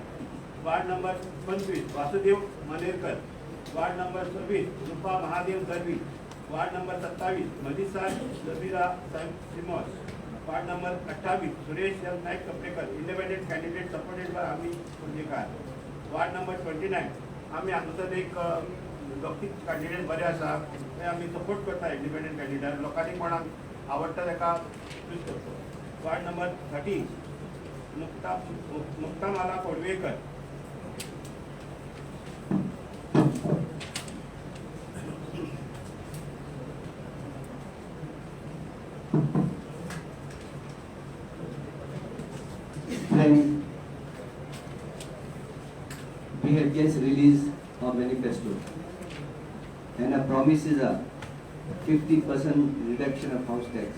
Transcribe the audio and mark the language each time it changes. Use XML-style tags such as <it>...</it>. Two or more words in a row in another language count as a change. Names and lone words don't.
<en>Ward number 25 Vasudev Manerkar. Ward number 26 Rupa Mahadev Darvi. Ward number 27 Manisha Jabira Simoes. Ward number 28 Suresh L Naik Kapdekar independent candidate supported by Amhi Punjekar. ward number</en> <kok>29 आम्ही हातूंतच एक दोग कैंडिडेट बरे आसा ते आम्ही सपोर्ट करता.</kok> <en>independent candidate</en> <kok>लोकांनी कोणाक आवडटा ताका चूज करतो.</kok> <en>Ward number 30 Muktamala Kodvekar. Friends, we have just released our manifesto and our promise is a 50% reduction of house tax.</en>